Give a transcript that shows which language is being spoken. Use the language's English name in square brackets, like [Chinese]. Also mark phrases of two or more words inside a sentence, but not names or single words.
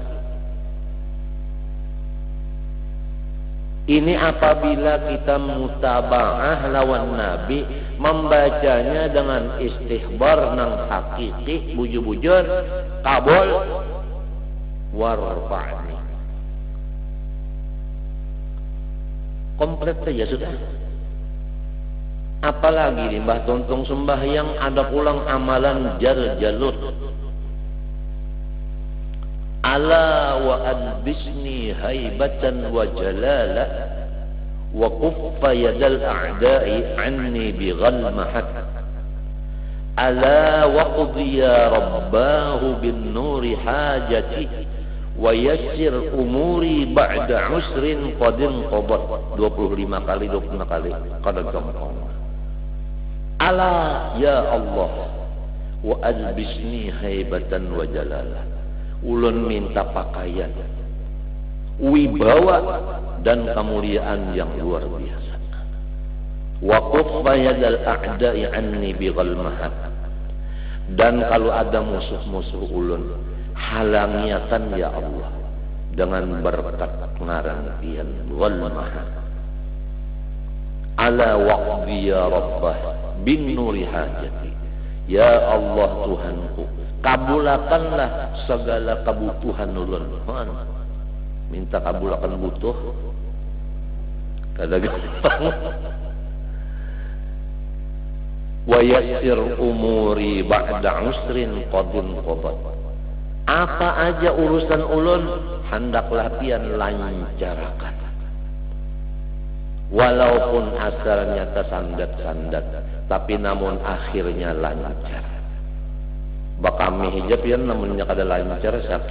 [Banjar] Ini apabila kita mutaba'ah lawan Nabi, membacanya dengan istihbar nang hakiki, bujur-bujur, kabul, warfa'ni. Komplit saja sudah. Apalagi di Mbah Tontong sembahyang ada pulang amalan jar-jalut. [Arabic] ألا وألبسني هيبة وجلالا وكف يد الأعداء عني بغلمهات. ألا واقض ربه بالنور حاجتي ويسر أموري بعد عسر قدن قبت. [Banjar] 25 kali kada gampang. [Arabic] ألا يا الله وألبسني هيبة وجلالة. [Banjar] Ulun minta pakaian wibawa dan kemuliaan yang luar biasa. [Arabic] وكف يد الأعداء عني بغلمهات. [Banjar] Dan kalau ada musuh-musuh ulun, halangiakan [Arabic] يا الله [Banjar] dengan berkat ngarantian ghalmahat. [Arabic] ألا واقض يا رباه بالنور حاجتي. يا الله [Banjar] Tuhanku, kabulakanlah segala kebutuhan ulun. Minta kabulakan butuh kada gampang. [Arabic] ويسر أموري بعد عسر قدن قدت. [Banjar] Apa aja urusan ulun hendaklah pian lancarkan. [Indonesian] Walaupun asalnya tersandat-sandat, tapi namun akhirnya lancar. [Banjar] Bakami hijab pian namunnya kada lancar sakit.